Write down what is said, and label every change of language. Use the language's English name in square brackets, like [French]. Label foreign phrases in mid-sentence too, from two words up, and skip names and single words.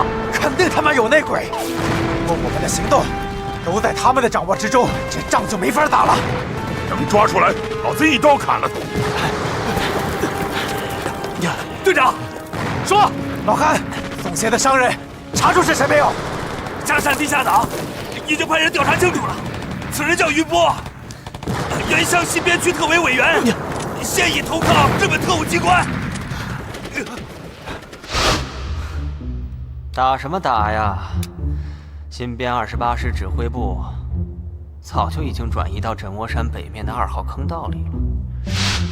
[Chinese] 肯定他媽有內鬼。如果我們的行動都在他們的掌握之中，這仗就沒法打了。能抓出來，老子一刀砍了他。隊長，說，老韓，送鞋的商人查出是誰沒有？嘉善地下黨已經派人調查清楚了，此人叫於波，原湘西邊區特委委員，現已投靠日本特務機關。打什麼打呀？新編28師指揮部早就已經轉移到枕窩山北面的2號坑道裡了。